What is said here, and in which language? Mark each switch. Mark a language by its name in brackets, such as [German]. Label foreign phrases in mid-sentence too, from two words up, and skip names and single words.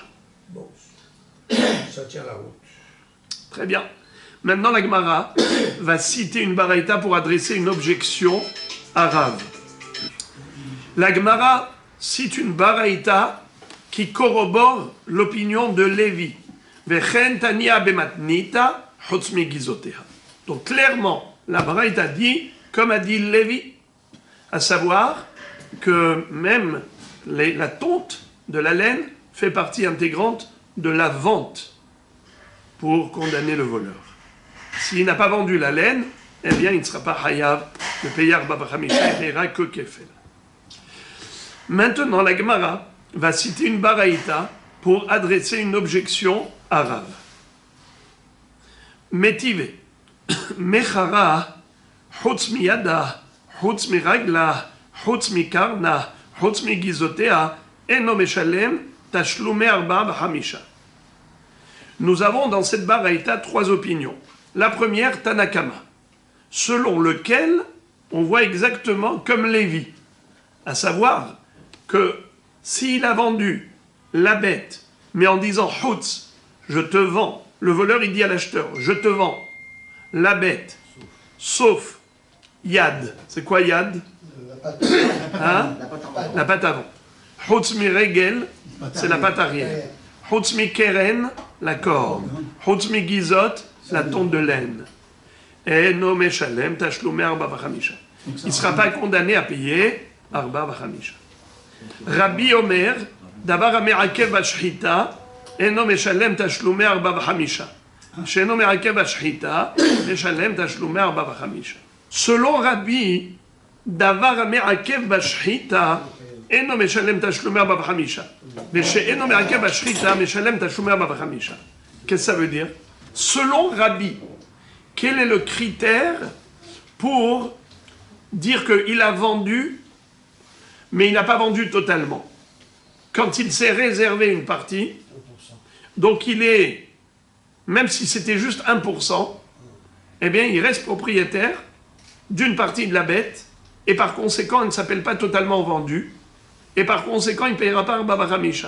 [French] Bon, ça tient la route. Très bien. Maintenant, la Gemara va citer une baraïta pour adresser une objection à Rav. La Gemara cite une baraïta qui corrobore l'opinion de Lévi. [Hebrew] וכן תניא במתניתא חוץ מגיזותיה. [French] Donc clairement, la baraïta dit, comme a dit Lévi, à savoir que même la tonte de la laine fait partie intégrante de la vente pour condamner le voleur. S'il n'a pas vendu la laine, eh bien il ne sera pas hayav de payer [Hebrew] ארבעה וחמשה, [French] il paiera que kefel. Maintenant, la Gemara va citer une baraïta pour adresser une objection à Rav. [Hebrew] מתיבי. מכרה, חוץ מידה, חוץ מרגלה, חוץ מקרנה, חוץ מגיזותיה, אינו משלם, תשלומי ארבעה וחמשה. [French] Nous avons dans cette baraïta trois opinions. La première, Tanakama, selon lequel on voit exactement comme Lévi, à savoir que s'il a vendu la bête, mais en disant « Chutz, je te vends », le voleur il dit à l'acheteur « Je te vends la bête, sauf Yad ». C'est quoi Yad? La patte avant. « [Hebrew] חוץ מרגל [French] », c'est la patte arrière. « [Hebrew] חוץ מקרן [French] », la corde. « [Hebrew] חוץ מגיזות [French] », la tonte de laine. [Hebrew] ואינו משלם תשלומי ארבעה וחמשה. [French] Il ne sera pas condamné à payer [Hebrew] ארבעה וחמשה. רבי אומר, דבר המעכב בשחיטה, אינו משלם תשלומי ארבעה וחמשה. שאינו מעכב בשחיטה, משלם תשלומי ארבעה וחמשה. [French] Selon Rabbi, [Hebrew] דבר המעכב בשחיטה, אינו משלם תשלומי ארבעה וחמשה. אינו מעכב בשחיטה, משלם תשלומי ארבעה וחמשה. [French] Qu'est-ce que ça veut dire? Selon Rabbi, quel est le critère pour dire qu'il a vendu, mais il n'a pas vendu totalement? Quand il s'est réservé une partie, donc il est, même si c'était juste 1%, eh bien il reste propriétaire d'une partie de la bête, et par conséquent il ne s'appelle pas totalement vendu, et par conséquent il ne payera pas [Hebrew] ארבעה וחמשה.